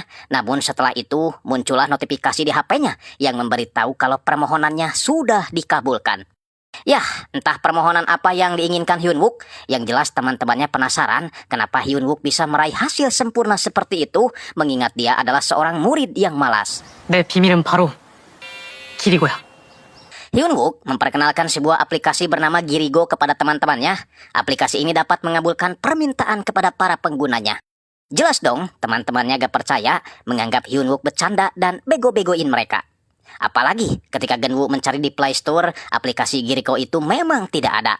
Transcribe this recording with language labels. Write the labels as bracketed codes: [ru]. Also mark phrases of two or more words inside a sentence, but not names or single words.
[id] Namun setelah itu muncullah notifikasi di HP-nya yang memberitahu kalau permohonannya sudah dikabulkan. Yah, entah permohonan apa yang diinginkan Hyunwook. Yang jelas teman-temannya penasaran kenapa Hyunwook bisa meraih hasil sempurna seperti itu, mengingat dia adalah seorang murid yang malas. [ko] 내 비밀은 바로 기리고야. [id] Hyunwook memperkenalkan sebuah aplikasi bernama Girigo kepada teman-temannya. Aplikasi ini dapat mengabulkan permintaan kepada para penggunanya. Jelas dong, teman-temannya gak percaya, menganggap Hyunwook bercanda dan bego-begoin mereka. Apalagi ketika Genwoo mencari di Play Store, aplikasi Girigo itu memang tidak ada.